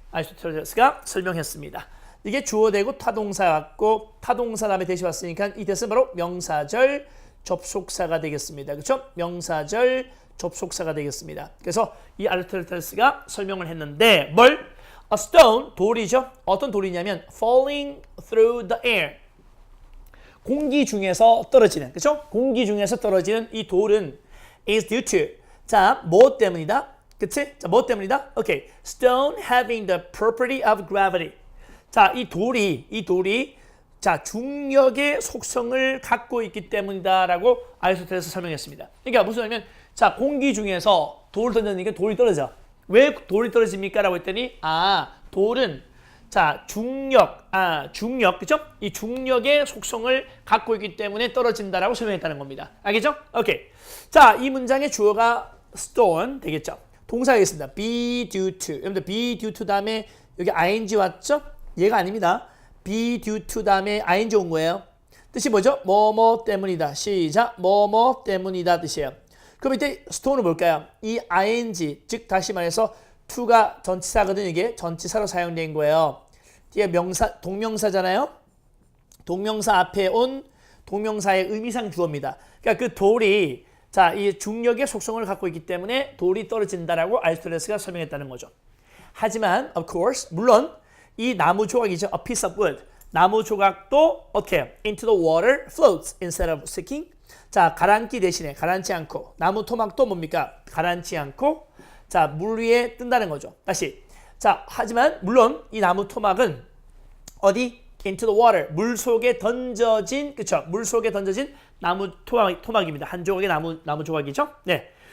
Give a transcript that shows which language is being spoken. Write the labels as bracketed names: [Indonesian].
[Korean] 아리스토텔레스가 설명했습니다. 이게 주어되고 타동사 같고 타동사 다음에 대시 왔으니까 이 대시는 바로 명사절 접속사가 되겠습니다. 그렇죠? 명사절 접속사가 되겠습니다. 그래서 이 아리스토텔레스가 설명을 했는데 뭘? [English] A stone, [Korean] 돌이죠. 어떤 돌이냐면 [English] falling through the air. [Korean] 공기 중에서 떨어지는, 그렇죠? 공기 중에서 떨어지는 이 돌은 [English] is due to. [Korean] 자, 뭐 때문이다? 그치? 자, 뭐 때문이다? 오케이. [English] Stone having the property of gravity. [Korean] 자, 이 돌이 자, 중력의 속성을 갖고 있기 때문이다라고 아리스토텔레스 설명했습니다. 그러니까 무슨 말이냐면 자, 공기 중에서 돌을 던졌으니까 돌이 떨어져. 왜 돌이 떨어집니까? 라고 했더니 돌은 자, 중력, 그죠? 이 중력의 속성을 갖고 있기 때문에 떨어진다라고 설명했다는 겁니다. 알겠죠? 오케이. 자, 이 문장의 주어가 stone 되겠죠? 동사가 있습니다. be due to. 여러분들 be due to 다음에 여기 ing 왔죠? 얘가 아닙니다. be due to 다음에 ing 온 거예요. 뜻이 뭐죠? 뭐뭐 때문이다. 시작. 뭐뭐 때문이다 뜻이에요. 그럼 이때 스톤은 뭘까요? 이 ing, 즉 다시 말해서 to가 전치사거든요. 이게 전치사로 사용된 거예요. 뒤에 명사, 동명사잖아요. 동명사 앞에 온 동명사의 의미상 주어입니다. 그러니까 그 돌이 자, 이 중력의 속성을 갖고 있기 때문에 돌이 떨어진다라고 아리스토텔레스가 설명했다는 거죠. 하지만 [English] of course [Korean] 물론 이 나무 조각이죠. [English] a piece of wood. [Korean] 나무 조각도 어떻게 해요? [English] into the water floats instead of sinking. [Korean] 자, 가라앉기 대신에 가라앉지 않고 나무 토막도 뭡니까? 가라앉지 않고 자, 물 위에 뜬다는 거죠. 다시. 자, 하지만 물론 이 나무 토막은 어디? [English] into the water. [Korean] 물 속에 던져진 그쵸? 물 속에 던져진 나무 토막입니다. 한 조각의 나무 조각이죠. 네.